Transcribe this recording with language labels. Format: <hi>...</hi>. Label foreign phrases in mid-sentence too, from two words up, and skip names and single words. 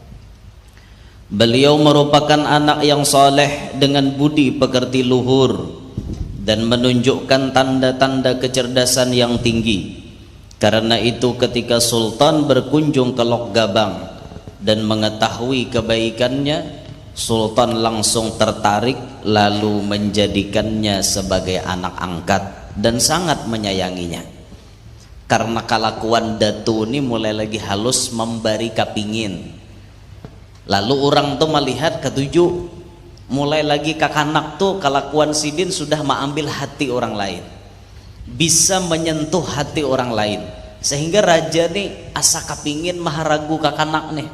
<id>Beliau merupakan anak yang soleh dengan budi pekerti luhur dan menunjukkan tanda-tanda kecerdasan yang tinggi. Karena itu ketika Sultan berkunjung ke Lok Gabang dan mengetahui kebaikannya, Sultan langsung tertarik lalu menjadikannya sebagai anak angkat dan sangat menyayanginya.</id> <bjn>Karena kelakuan datu ini mulai lagi halus memberi kapingin. Lalu orang tuh melihat ketujuh, mulai lagi kakanak tuh kelakuan sidin sudah mengambil hati orang lain, bisa menyentuh hati orang lain, sehingga raja nih asa kapingin maharagu kakanak nih.</bjn>